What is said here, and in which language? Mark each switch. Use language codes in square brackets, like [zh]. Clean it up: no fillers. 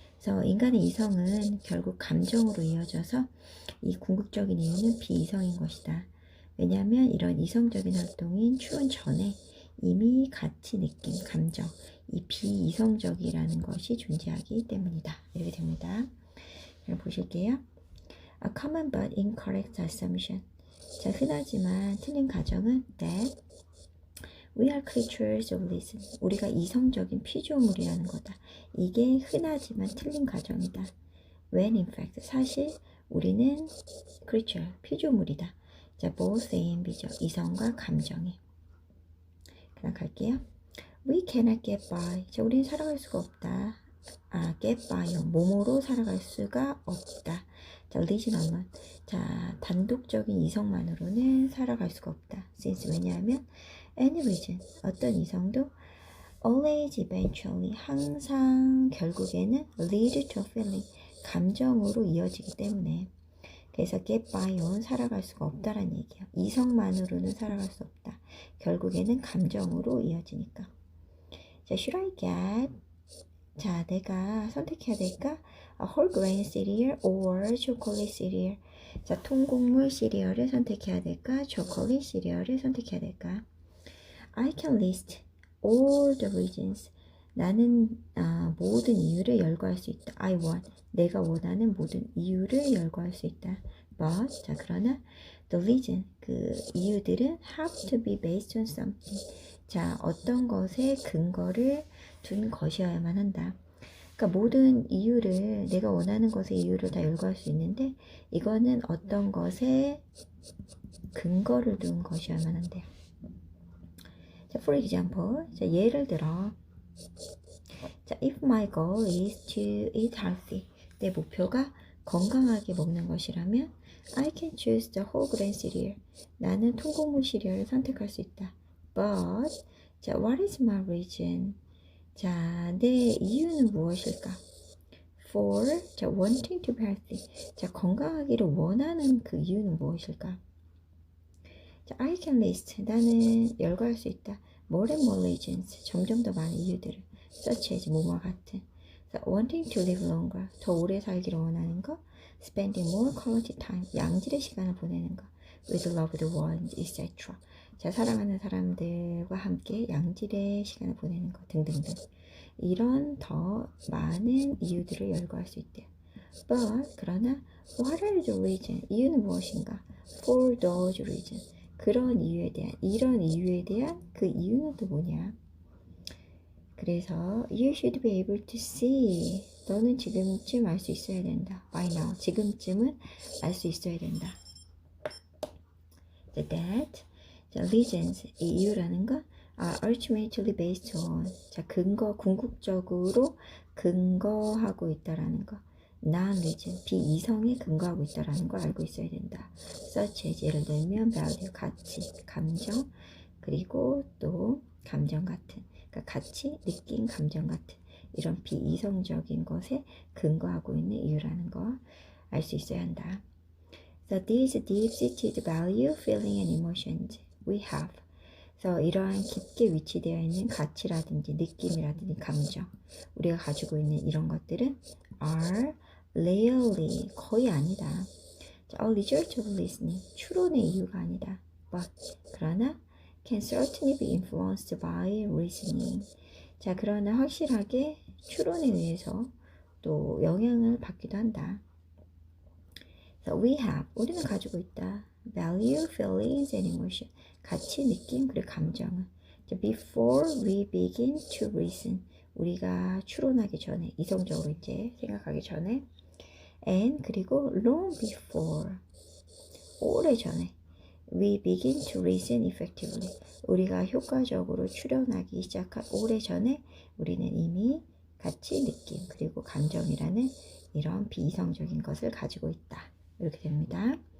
[ko] 그래서 인간의 이성은 결국 감정으로 이어져서 이 궁극적인 이유는 비이성인 것이다. 왜냐하면 이런 이성적인 활동인 추론 전에 이미 가치, 느낌, 감정, 이 비이성적이라는 것이 존재하기 때문이다. 이렇게 됩니다. 그럼 보실게요. [en] A common but incorrect assumption. 자, [ko] 흔하지만 틀린 가정은 [en] that we are creatures of reason. [ko] 우리가 이성적인 피조물이라는 거다. 이게 흔하지만 틀린 가정이다. [en] When in fact, [ko] 사실 우리는 [en] creature, [ko] 피조물이다. [en] 자, both A and B죠. [ko] 이성과 감정이. 그다음 갈게요. [en] We cannot get by. [ko] 자, 우리는 살아갈 수가 없다. [en] get by on [ko] 뭐뭐로 살아갈 수가 없다. [en] 자, religion alone. [ko] 자, 단독적인 이성만으로는 살아갈 수가 없다. [en] since [ko] 왜냐하면 [en] any reason [ko] 어떤 이성도 [en] always eventually [ko] 항상 결국에는 [en] lead to feeling [ko] 감정으로 이어지기 때문에 그래서 [en] get by on [ko] 살아갈 수가 없다라는 얘기예요. 이성만으로는 살아갈 수 없다. 결국에는 감정으로 이어지니까. 자, [en] should I get [ko] 자, 내가 선택해야 될까? [en] A whole grain cereal or chocolate cereal. [ko] 자, 통곡물 시리얼을 선택해야 될까? 초콜릿 시리얼을 선택해야 될까? [en] I can list all the reasons. [ko] 나는 모든 이유를 열거할 수 있다. [en] I want. [ko] 내가 원하는 모든 이유를 열거할 수 있다. [en] But 자, [ko] 그러나 [en] the reason [ko] 그 이유들은 [en] have to be based on something. [ko] 자, 어떤 것에 근거를 둔 것이어야만 한다. 그러니까 모든 이유를 내가 원하는 것의 이유를 다 열거할 수 있는데 이거는 어떤 것에 근거를 둔 것이어야만 한대요. [en] 자, for example, 자, [ko] 예를 들어, [en] 자, if my goal is to eat healthy, [ko] 내 목표가 건강하게 먹는 것이라면, [en] I can choose the whole grain cereal. [ko] 나는 통곡물 시리얼을 선택할 수 있다. [en] But, 자, what is my reason? 자, [ko] 내 이유는 무엇일까? [en] For, 자, wanting to be healthy. [ko] 자, 건강하기를 원하는 그 이유는 무엇일까? 자, [en] I can list. [ko] 나는 열거할 수 있다. [en] More and more reasons. [ko] 점점 더 많은 이유들을. [en] such as [ko] 뭐뭐 같은. [en] 자, wanting to live longer. [ko] 더 오래 살기를 원하는 거. [en] spending more quality time. [ko] 양질의 시간을 보내는 거. [en] with loved ones, etc. [ko] 자, 사랑하는 사람들과 함께 양질의 시간을 보내는 거 등등등. 이런 더 많은 이유들을 열거할 수 있대요. [en] But [ko] 그러나 [en] what are the reasons? [ko] 이유는 무엇인가? [en] For those reasons. [ko] 그런 이유에 대한 이런 이유에 대한 그 이유는 또 뭐냐? 그래서 [en] you should be able to see. [ko] 너는 지금쯤 알 수 있어야 된다. [en] By now. [ko] 지금쯤은 알 수 있어야 된다. [en] That [ko] 자, [en] reasons [ko] 이 이유라는 건 [en] are ultimately based on [ko] 자, 궁극적으로 근거하고 있다라는 거. [en] non-reason [ko] 비이성에 근거하고 있다라는 걸 알고 있어야 된다. [en] such as [ko] 예를 들면 [en] value [ko] 가치, 감정 그리고 또 감정 같은 그러니까 가치, 느낌, 감정 같은 이런 비이성적인 것에 근거하고 있는 이유라는 거 알 수 있어야 한다. [en] So these deep-seated value, feeling and emotions we have. [ko] 그래서 이러한 깊게 위치되어 있는 가치라든지 느낌이라든지 감정 우리가 가지고 있는 이런 것들은 [en] are rarely [ko] 거의 아니다. [en] a result of listening [ko] 추론의 이유가 아니다. [en] But [ko] 그러나 [en] can certainly be influenced by reasoning. [ko] 자 그러나 확실하게 추론에 의해서 또 영향을 받기도 한다. [en] So we have [ko] 우리는 가지고 있다. [en] Value, feelings and emotion [ko] 가치, 느낌, 그리고 감정은 [en] before we begin to reason [ko] 우리가 추론하기 전에 이성적으로 이제 생각하기 전에 [en] and [ko] 그리고 [en] long before [ko] 오래 전에 [en] we begin to reason effectively [ko] 우리가 효과적으로 추론하기 시작한 오래 전에 우리는 이미 가치, 느낌, 그리고 감정이라는 이런 비이성적인 것을 가지고 있다. 이렇게 됩니다.